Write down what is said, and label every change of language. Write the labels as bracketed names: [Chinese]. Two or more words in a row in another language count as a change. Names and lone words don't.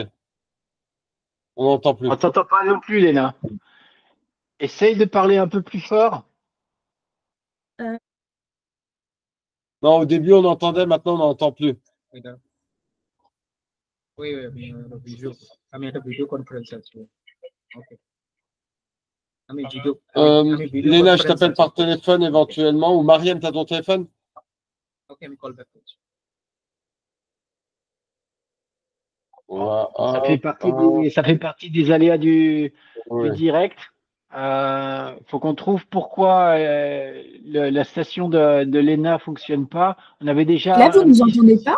[French] On n'entend plus. On t'entend pas non plus, Léna. Essaye de parler un peu plus fort. Non, au début, on entendait, maintenant, on n'entend plus. Oui, vidéo. [Indonesian] Ada [English] video conference [Indonesian] aja. [English] Okay. Video [French] Léna, je [English] conference [French] t'appelle [Indonesian] aja. [French] par téléphone éventuellement. Ou Mariam, tu as ton téléphone? [English] Okay, we call back. [French] Voilà. Ça fait partie des aléas du Oui. direct. Faut qu'on trouve pourquoi la station de l'ENA fonctionne pas. On avait déjà. Là, vous ne nous entendez pas?